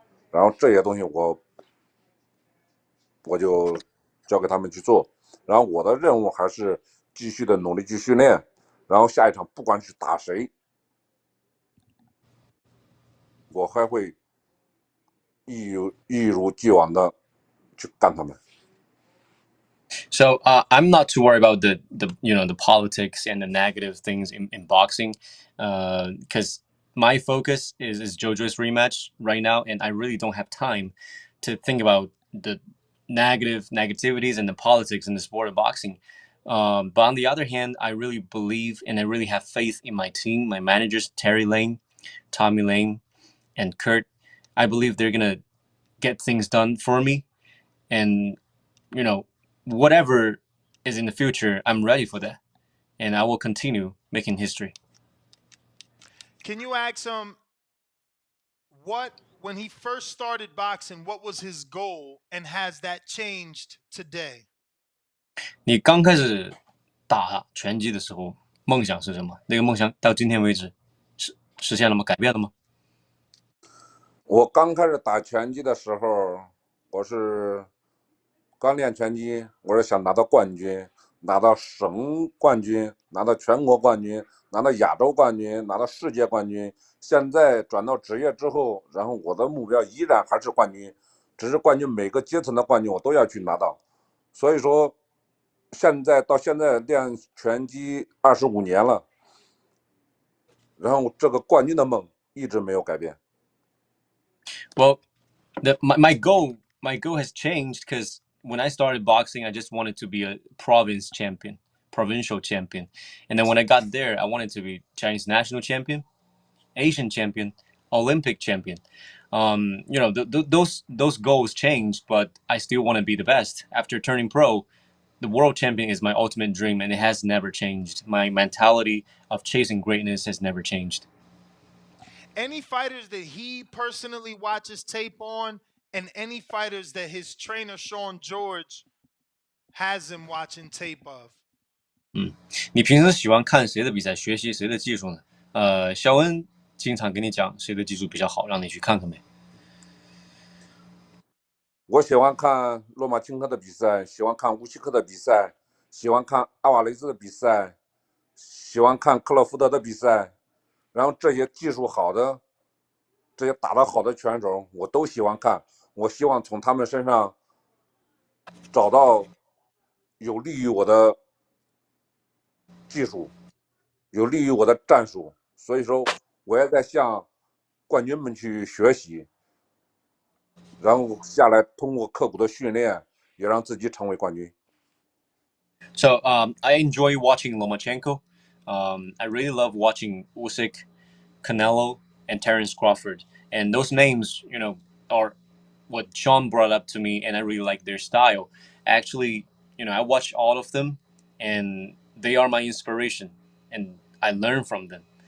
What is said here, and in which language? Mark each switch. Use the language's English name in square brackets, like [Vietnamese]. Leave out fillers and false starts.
[Chinese] 然后这些东西我就交给他们去做，然后我的任务还是继续的努力去训练，然后下一场不管是打谁，我还会一如既往的去干他们。 [English] So I'm not too worried about the politics and the negative things in boxing, because my focus is JoJo's rematch right now, and I really don't have time to think about the negativities and the politics in the sport of boxing. But on the other hand, I really believe and I really have faith in my team, my managers Terry Lane, Tommy Lane, and Kurt. I believe they're gonna get things done for me, and whatever is in the future, I'm ready for that, and I will continue making history. Can you ask him when he first started boxing, what was his goal, and has that changed today? [Chinese] 你刚开始打拳击的时候，梦想是什么？那个梦想到今天为止实现了吗？改变了吗？我刚开始打拳击的时候，我是刚练拳击，我是想拿到冠军，拿到省冠军，拿到全国冠军，拿到亚洲冠军，拿到世界冠军。现在转到职业之后，然后我的目标依然还是冠军，只是冠军每个阶层的冠军我都要去拿到。所以说，到现在练拳击25年了，然后这个冠军的梦一直没有改变。 [English] Well, my goal has changed because when I started boxing, I just wanted to be a provincial champion, and then when I got there, I wanted to be Chinese national champion, Asian champion, Olympic champion. Those goals changed, but I still want to be the best. After turning pro, the world champion is my ultimate dream, and it has never changed. My mentality of chasing greatness has never changed. Any fighters that he personally watches tape on, and any fighters that his trainer Sean George has him watching tape of. [Chinese] 你平时喜欢看谁的比赛，学习谁的技术呢？肖恩经常跟你讲谁的技术比较好，让你去看看没？我喜欢看洛马钦科的比赛，喜欢看乌西克的比赛，喜欢看阿瓦雷兹的比赛，喜欢看克洛福德的比赛。然后这些技术好的、这些打得好的拳手，我都喜欢看。我希望从他们身上找到有利于我的技术，有利于我的战术。所以说，我也在向冠军们去学习。然后下来通过刻苦的训练，也让自己成为冠军。 [English] So I enjoy watching Lomachenko. I really love watching Usyk, Canelo, and Terence Crawford. And those names, are what Sean brought up to me, and I really like their style. Actually, I watch all of them, and they are my inspiration, and I learn from them.